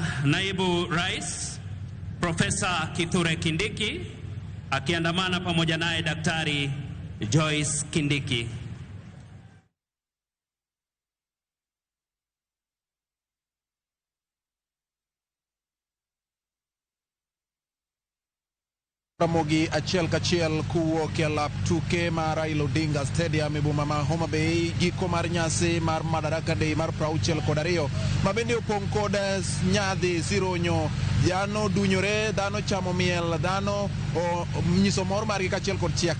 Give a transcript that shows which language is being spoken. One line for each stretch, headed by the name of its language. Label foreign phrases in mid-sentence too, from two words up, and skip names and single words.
Swahili: naibu rais Profesa Kithure Kindiki akiandamana pamoja naye Daktari Joyce Kindiki.
Luo (Kenya and Tanzania): Ramogi achiel kachiel kuwuok e lap tuke mar Raila Odinga Stadium e boma ma Homa Bay, giko mar nyasi mar Madaraka Day mar 62 ma bende opong' kod nyadhi sironyo, dhano dunyore, dhano chamo miel, dhano nyiso mor margi kachiel kod chia.